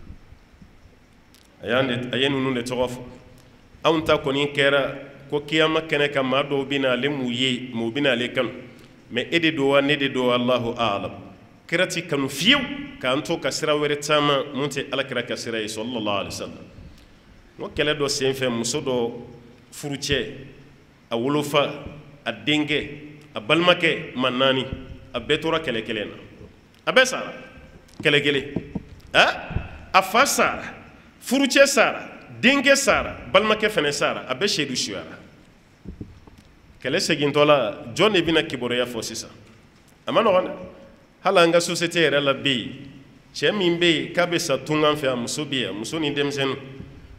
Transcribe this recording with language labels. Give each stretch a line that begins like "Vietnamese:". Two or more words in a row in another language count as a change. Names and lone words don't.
Bambara: a ye ninnu de tɔgɔ fɔ anw ta kɔni kɛra ko kiyama kɛnɛ kan maa dɔw bɛ na ale m'u ye mais u bɛ na ale kanu mais e de don wa ne de don wa
Arabic: الله أعلم
Bambara: kira ti kanu fiyewu k'an to ka sira wɛrɛ caman mun tɛ alakira ka sira ye
Arabic: صلى الله عليه وسلم
Bambara: n ko kɛlɛ dɔ senfɛ muso dɔ furucɛ a wolofa a denkɛ a balimakɛ ma naani a bɛɛ tora kɛlɛ kelen na a bɛɛ sara kɛlɛ kelen a fa sara furucɛ sara denkɛ sara balimakɛ fɛnɛ sara a bɛɛ seedu suyara kɛlɛ segintɔ la jɔn de bɛna kibaruya fɔ sisan a ma nɔgɔn dɛ hali an ka société yɛrɛ la bɛ yen cɛ min bɛ yen k'a bɛ sa tungan fɛ a muso bɛ yan muso ni denmisɛnnin n